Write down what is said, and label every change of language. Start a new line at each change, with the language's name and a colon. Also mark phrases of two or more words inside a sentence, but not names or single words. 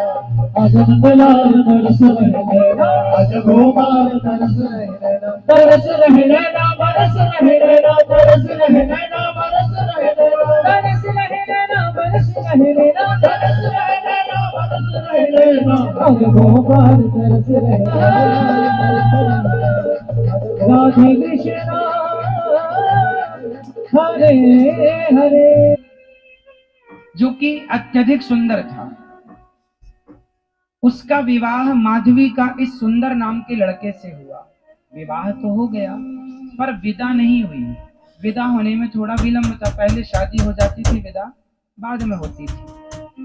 Hindi: अजब लाल तरस रहे नैना, अजब गोपाल तरस रहे नैना, तरस रहे नैना, बरस रहे नैना, तरस रहे नैना, बरस रहे नैना, तरस रहे नैना, बरस रहे नैना, तरस रहे नैना, बरस रहे नैना, अजब गोपाल तरस रहे नैना। राधे कृष्णा हरे हरे। जो कि अत्यधिक सुंदर था, उसका विवाह माधवी का इस सुंदर नाम के लड़के से हुआ। विवाह तो हो गया पर विदा नहीं हुई। विदा होने में थोड़ा विलंब था। पहले शादी हो जाती थी, विदा बाद में होती थी।